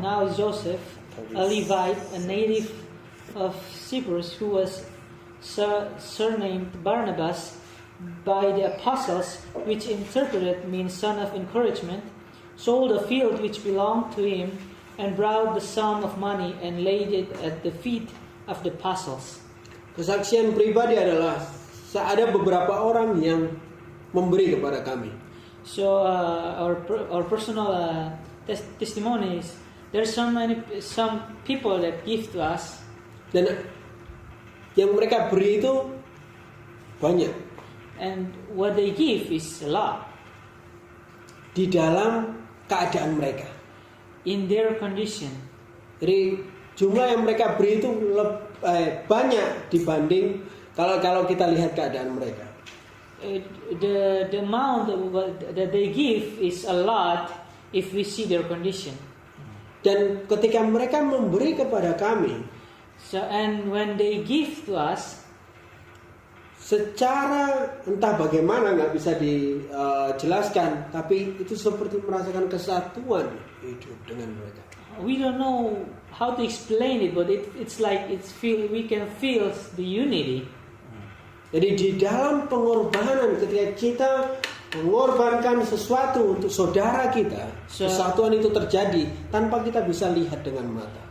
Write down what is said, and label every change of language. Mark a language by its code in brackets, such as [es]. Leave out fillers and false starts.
[en] Now Joseph, a Levite, a native of Cyprus, who was surnamed Barnabas by the apostles, which interpreted means son of encouragement, sold a field which belonged to him and brought the sum of money and laid it at the feet of the apostles. [id] Kesaksian pribadi adalah ada beberapa orang yang memberi kepada kami. [en] So our personal testimonies, there's some people that give to us, [id] dan yang mereka beri itu banyak. [en] and what they give is a lot. [id] Di dalam keadaan mereka. [en] in their condition. [id] Jadi jumlah yang mereka beri itu banyak dibanding kalau kita lihat keadaan mereka. [en] The amount that they give is a lot if we see their condition. [id] Dan ketika mereka memberi kepada kami, [en] And when they give to us, [id] secara entah bagaimana nggak bisa dijelaskan, tapi itu seperti merasakan kesatuan hidup dengan mereka. [en] we don't know how to explain it, but it's like we can feel the unity. [id] Jadi di dalam pengorbanan, ketika kita mengorbankan sesuatu untuk saudara kita, kesatuan itu terjadi tanpa kita bisa lihat dengan mata.